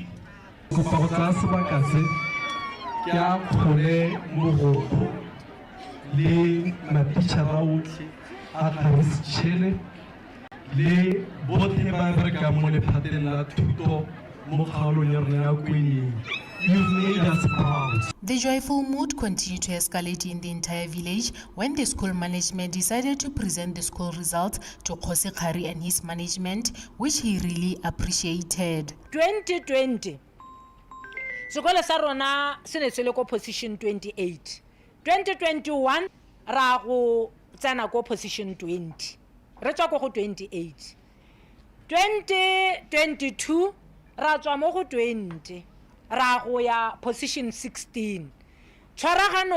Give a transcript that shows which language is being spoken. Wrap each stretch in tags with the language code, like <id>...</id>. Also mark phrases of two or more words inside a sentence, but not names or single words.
<tn>go fa go tla sebaka se ke a kgole mogokgo le matitšhara otlhe a Kharis le botlhe ba berekang mo lephateng la thuto mo kgaolong ya rona ya Kweneng.</tn> <en>You've made us proud. The joyful mood continued to escalate in the entire village when the school management decided to present the school results to Khosi Khari and his management, which he really appreciated.</en> <tn>2020 sekolo sa rona se ne se le ko position 28. 2021 ra go tsena ko position 20. re tswa ko go 28 2022 ra tswa mo go 20 ra go ya position 16 tshwaragano</tn>